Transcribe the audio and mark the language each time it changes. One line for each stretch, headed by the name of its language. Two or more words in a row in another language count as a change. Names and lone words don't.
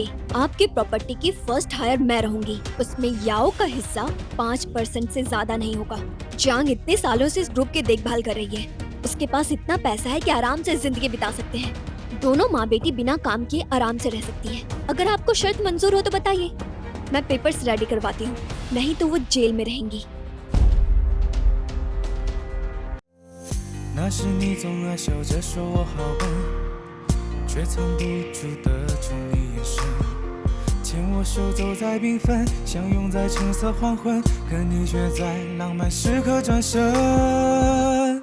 Hindi: आपकी प्रॉपर्टी की
English: first heir
Hindi: मैं रहूंगी। उसमें याओ का हिस्सा 5% से ज्यादा नहीं होगा। जियांग इतने सालों से इस ग्रुप की देखभाल कर रही है। उसके पास इतना पैसा है कि आराम से जिंदगी बिता सकते हैं। दोनों माँ बेटी बिना काम किए आराम से रह सकती है। अगर आपको शर्त मंजूर हो तो बताइए, मैं पेपर्स रेडी करवाती हूँ, नहीं तो वो जेल में रहेंगी।
Chinese: 那时你总爱笑着说我好笨，却藏不住的宠溺眼神，牵我手走在缤纷，相拥在橙色黄昏，可你却在浪漫时刻转身。